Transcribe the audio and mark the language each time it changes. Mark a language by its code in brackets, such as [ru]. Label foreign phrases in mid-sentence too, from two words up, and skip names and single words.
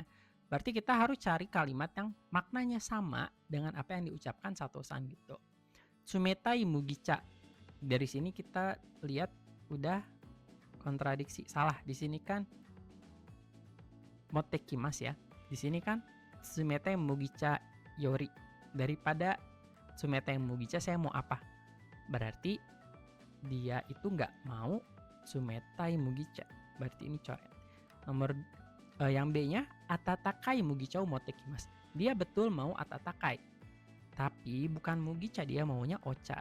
[id] Berarti kita harus cari kalimat yang maknanya sama dengan apa yang diucapkan Sato-san gitu. [ja] 冷たい麦茶. [id] Dari sini kita lihat udah kontradiksi. Salah, di sini kan motekimasu ya. Di sini kan [ja] 冷たい麦茶より. [id] Daripada [ja] 冷たい麦茶 [id] saya mau apa? Berarti dia itu nggak mau [ja] 冷たい麦茶. [id] Berarti ini coret. Nomor yang B-nya [ja] 温かい麦茶持ってきます. [id] Dia betul mau atatakai, tapi bukan mugicha, dia maunya ocha.